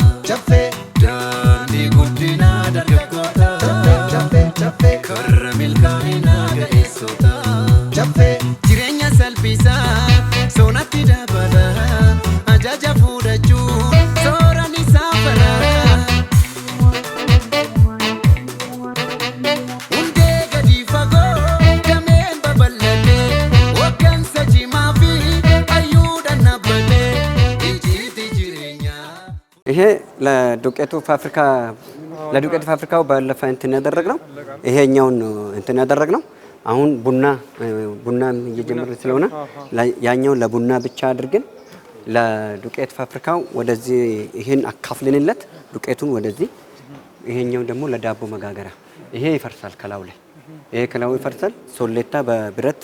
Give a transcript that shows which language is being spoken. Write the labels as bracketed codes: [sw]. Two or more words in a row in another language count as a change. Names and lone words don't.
[om] chafe dani guddina dargaggoota chafe chafe karra milkaa'ina ga'eessota chafe jireenya salphisaa soonatti dabala ajaja fuudhachuu sooraan isaa fala hundee gadi fagoo dameen babal'atee waggansa cimaa fi ayyuudhaan dhaabbatee ijiiti jireenyaa [am] ይሄ ለዱቄቱ ፋብሪካው ባለፈ እንትን ያደረግነው ይሄኛውን ነው እንትን ያደረግነው። አሁን ቡና እየጀመረ ስለሆነ ያኛውን ለቡና ብቻ አድርገን ለዱቄት ፋብሪካው ወደዚህ ይሄን አካፍልንለት ዱቄቱን ወደዚህ ይሄኛው ደግሞ ለዳቦ መጋገሪያ ይሄ ይፈርሳል ከላው ላይ ይሄ ከላው ይፈርሳል። ሶሌታ በብረት